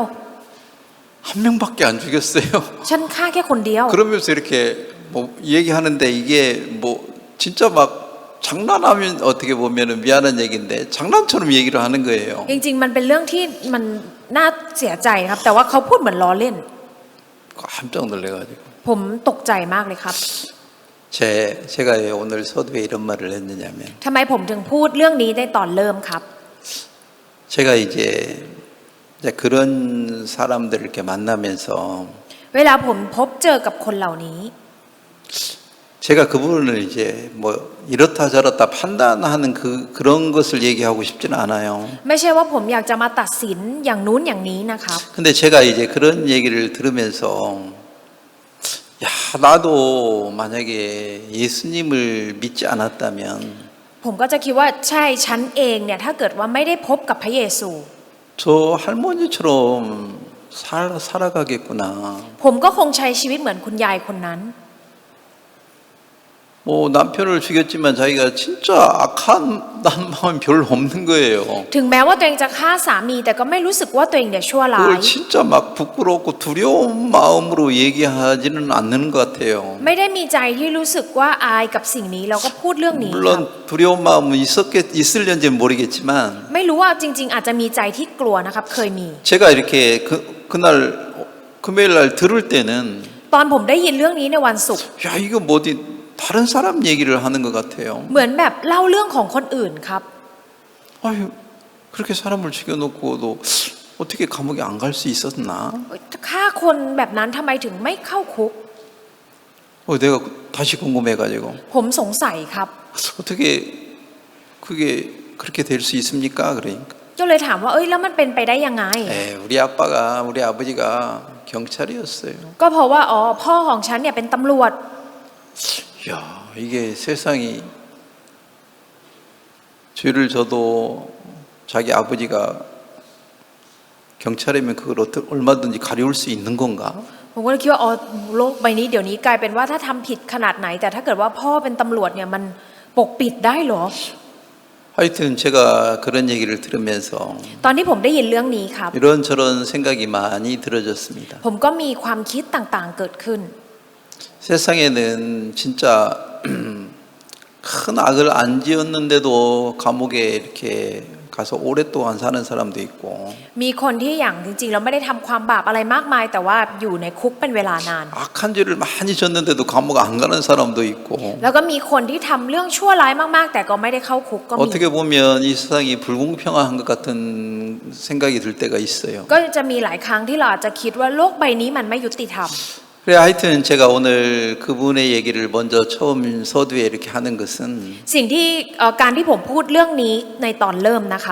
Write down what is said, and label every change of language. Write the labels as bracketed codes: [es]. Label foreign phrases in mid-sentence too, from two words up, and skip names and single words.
[ko] 한 명밖에 안 죽였어요. [th] ฉันฆ่าแค่คนเดียว [ko] 그러면서 이렇게 뭐 얘기하는데 이게 뭐 진짜 막 장난하면 어떻게 보면은 미안한 얘기인데 장난처럼 얘기를 하는 거예요. [th] จริงๆมันเป็นเรื่องที่มันน่าเสียใจนะครับ แต่ว่าเขาพูดเหมือนล้อเล่น [ko] 깜짝 놀래가지고 [th] ผมตกใจมากเลยครับ [ko] 제가 왜 오늘 서두에 이런 말을 했느냐면 [th] ทำไมผมถึงพูดเรื่องนี้ในตอนเริ่มครับ [ko] 제가 이제 그런 사람들을 이렇게 만나면서 [th] เวลาผมพบเจอกับคนเหล่านี้ [ko] 제가 그분을 이제 뭐 이렇다 저렇다 판단하는 그런 것을 얘기하고 싶지는 않아요. [th] ไม่ใช่ว่าผมอยากจะมาตัดสินอย่างนู้นอย่างนี้นะครับ [ko] 근데 제가 이제 그런 얘기를 들으면서 야, 나도 만약에 예수님을 믿지 않았다면 [th] ผมก็จะคิดว่าใช่ฉันเองเนี่ยถ้าเกิดว่าไม่ได้พบกับพระเยซู [ko] 저 할머니처럼 살아가겠구나. [th] ผมก็คงใช้ชีวิตเหมือนคุณยายคนนั้น [ko] 뭐 남편을 죽였지만 자기가 진짜 악한 마음이 별로 없는 거예요. [th] ถึงแม้ว่าตัวเองจะฆ่าสามีแต่ก็ไม่รู้สึกว่าตัวเองเนี่ยชั่วร้าย [ko] 그걸 진짜 막 부끄럽고 두려운 마음으로 얘기하지는 않는 것 같아요. [th] ไม่ได้มีใจที่รู้สึกว่าอายกับสิ่งนี้แล้วก็พูดเรื่องนี้ครับ [ko] 물론 두려운 마음은 있을는지는 모르겠지만 [th] ไม่รู้ว่าจริง ๆ อาจจะมีใจที่กลัวนะครับเคยมี [ko] 제가 이렇게 그날 금요일 날 들을 때는 [th] ตอนผมได้ยินเรื่องนี้ในวันศุกร์ [ko] 야, 이거 뭐 어디 다른 사람 얘기를 하는 것 같아요. [th] เหมือนแบบเล่าเรื่องของคนอื่นครับ [ko] 아유, 그렇게 사람을 죽여놓고도 어떻게 감옥에 안 갈 수 있었나? [th] ฆ่าคนแบบนั้นทำไมถึงไม่เข้าคุก [ko] 내가 다시 궁금해가지고 [th] ผมสงสัยครับ [ko] 어떻게 그게 그렇게 될 수 있습니까? 그러니까 [th] ก็เลยถามว่าเอ้ยแล้วมันเป็นไปได้ยังไง [ko] 우리 아빠가 우리 아버지가 경찰이었어요. [th] ก็เพราะว่าอ๋อพ่อของฉันเนี่ยเป็นตำรวจ [ko] 야, 이게 세상이 죄를 져도 자기 아버지가 경찰이면 그걸 얼마든지 가려울 수 있는 건가? [th] ผมก็เลยคิดว่าอ๋อโลกใบนี้เดี๋ยวนี้กลายเป็นว่าถ้าทำผิดขนาดไหน แต่ถ้าเกิดว่าพ่อเป็นตำรวจเนี่ยมันปกปิดได้เหรอ [ko] 하여튼 제가 그런 얘기를 들으면서 [th] ตอนที่ผมได้ยินเรื่องนี้ครับ [ko] 이런저런 생각이 많이 들어졌습니다. [th] ผมก็มีความคิดต่างๆเกิดขึ้น [ko] 세상에는 진짜 큰 악을 안 지었는데도 감옥에 이렇게 가서 오랫동안 사는 사람도 있고 [th] มีคนที่อย่างจริงๆเราไม่ได้ทำความบาปอะไรมากมาย แต่ว่าอยู่ในคุกเป็นเวลานาน [ko] 악한 죄를 많이 졌는데도 감옥 안 가는 사람도 있고 [th] แล้วก็มีคนที่ทำเรื่องชั่วร้ายมากๆ แต่ก็ไม่ได้เข้าคุกก็มี [ko] 어떻게 보면 이 세상이 불공평한 것 같은 생각이 들 때가 있어요. [th] ก็จะมีหลายครั้งที่เราอาจจะคิดว่าโลกใบนี้มันไม่ยุติธรรม [ko] 그래 하여튼 제가 오늘 그분의 얘기를 먼저 처음 서두에 이렇게 하는 것은 [th] สิ่งที่การที่ผมพูดเรื่องนี้ในตอนเริ่มนะครับ